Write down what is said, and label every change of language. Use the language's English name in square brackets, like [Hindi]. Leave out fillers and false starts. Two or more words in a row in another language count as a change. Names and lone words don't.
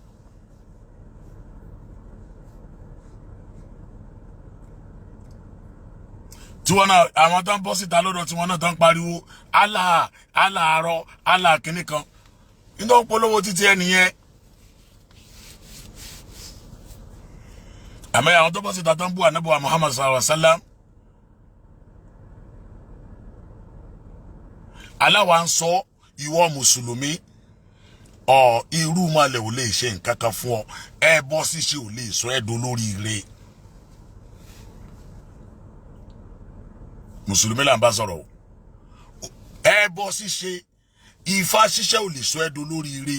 [Yoruba] Tí wọ́n náà àwọn tán bọ́ síta lọ́dọ̀ tí wọ́n náà tán pariwo Allah Allah àárọ̀ Allah kìíní kan nítorí polówó títí ẹnìyẹn. Àmọ́ àwọn tó bọ́ síta tán bú ànábì wa Muhammad [Arabic] صلى الله عليه وسلم. [Yoruba] Allah wá ń sọ ìwọ mùsùlùmí irúmọlẹ̀ ò lè ṣe nǹkan kan fún ọ ẹbọ ṣíṣe ò lè sọ ẹ́ dolóríire. Mùsùlùmí là ń bá sọ̀rọ̀ o. Ẹbọ ṣíṣe Ifá ṣíṣe ò lè sọ ẹ́ dolóríire.